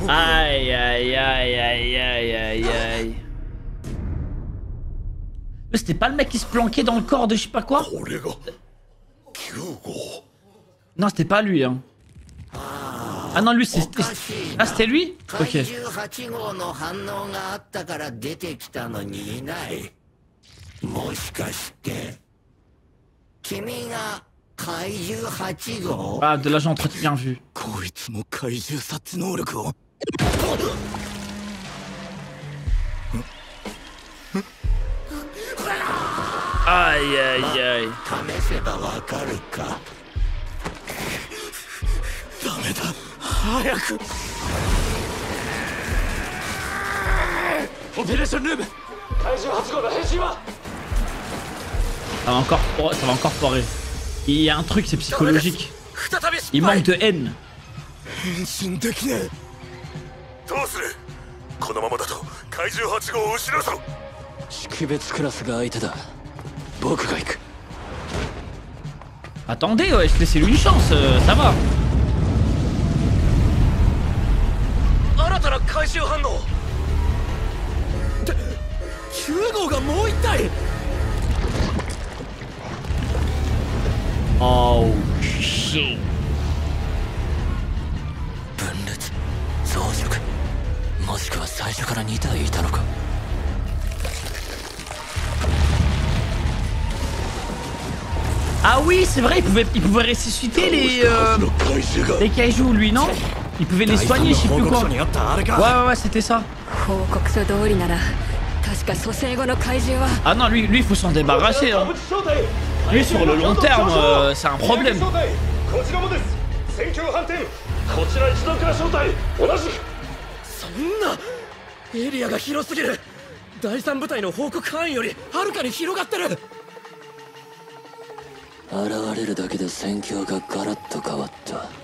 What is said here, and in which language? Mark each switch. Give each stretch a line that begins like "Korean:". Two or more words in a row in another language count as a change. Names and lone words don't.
French: Aïe, aïe, aïe, aïe, aïe, aïe, aïe. Mais c'était pas le mec qui se planquait dans le corps de je sais pas quoi?
Japanese: これが9号。
French: Non, c'était pas lui, hein. Ah non, lui, c'était... Ah, c'était lui? Ok.
Japanese: 8号の反応があったから出てきたのにいない。もしかして君が怪獣8号？
French: Ah, de là, j'ai bien vu.
Japanese: こいつも怪獣察知能力を。
French: Aïe, aïe, aïe.
Japanese: 試せばわかるか。ダメだ。早く。オペレーションルーム。怪獣8号の変身は。
French: Ça va encore foirer. Il y a un truc, c'est psychologique. Il manque de haine.
Japanese: 変身できねえ。どうする？このままだと怪獣8号を失うぞ。識別クラスが相手だ。僕が行く。
French: Attendez, ouais, laissez-lui une chance, ça va.
Japanese: 新たな怪獣反応。で、9号がもう一体。
English: Oh shit.
Japanese: 色もしくは最初から2体いたのか。
French: Ah oui, c'est vrai, il pouvait ressusciter les kaijus, lui, non? Il pouvait les soigner, je sais plus quoi. Ouais, c'était ça. Ah non, lui, il faut s'en débarrasser. Hein. Lui, sur le long terme, c'est un problème.
Japanese: エリアが広すぎる。第三部隊の報告範囲よりはるかに広がってる。現れるだけで戦況がガラッと変わった。